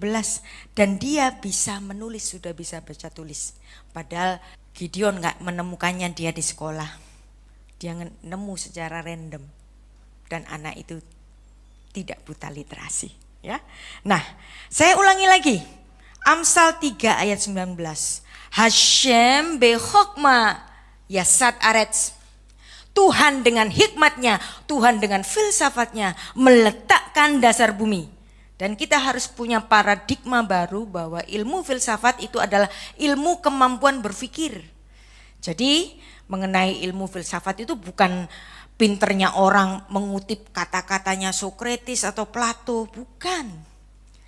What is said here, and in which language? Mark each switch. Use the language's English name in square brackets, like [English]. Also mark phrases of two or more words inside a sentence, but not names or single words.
[Indonesian] Dan dia bisa menulis, sudah bisa baca tulis. Padahal Gideon gak menemukannya dia di sekolah. Dia nemu secara random. Dan anak itu tidak buta literasi. Ya. Nah, saya ulangi lagi. Amsal 3 ayat 19. [Hebrew] השם בחכמה יסד ארץ. [Indonesian] Tuhan dengan hikmatnya, Tuhan dengan filsafatnya meletakkan dasar bumi. Dan kita harus punya paradigma baru bahwa ilmu filsafat itu adalah ilmu kemampuan berpikir. Jadi mengenai ilmu filsafat itu bukan pinternya orang mengutip kata-katanya Socrates atau Plato, bukan.